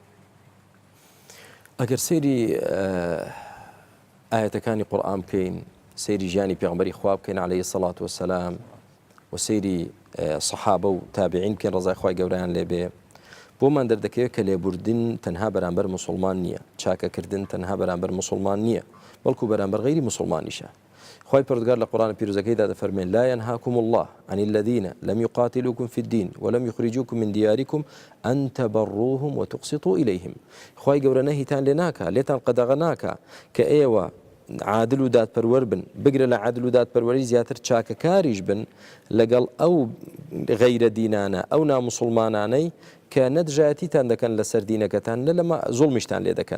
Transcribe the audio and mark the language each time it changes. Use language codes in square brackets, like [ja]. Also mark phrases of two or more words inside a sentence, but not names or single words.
[ckb] ئەگەر سەیری ئاەتەکانی قورئان بکەین سەیری ژیانی پێغەمبەری خوا بکەین [ar] عەلەیهی سەڵات وەسەلام [ckb] و سەیری سەحابە و تابعین بکەین ڕەزای خوای گەورەیان لێبێ. بۆمان دەردەکەوێت کە لێبوردن تەنها بەرامبەر مسلمان نییە، چاکەکردن تەنها بەرامبەر مسلمان نییە، بەڵکو بەرامبەر غەیری مسلمانیشە. خوای پەروەردگار لە قورآن پیرۆزەکەیدا دەفەرمێن [ar] لا ينهاكم الله عن الذين لم يقاتلوكم في الدين ولم يخرجوكم من دياركم أن تبروهم وتقسطوا إليهم. [ckb] خوای گەورە نەهیتان لێ ناکە، لێتان قەدەغە ناکە کە ئێوە عادل و دادپەروەر بن، بگرە لە عادل و دادپەروەری زیاتر چاکەکاریش بن لەگەڵ ئەو غەیرە دینانە ئەو نامسڵمانانەی کە نەدژایەتیتان دەکەن لەسەر دینەکەتان نە لەمە زوڵمیشتان لێ دەکەن.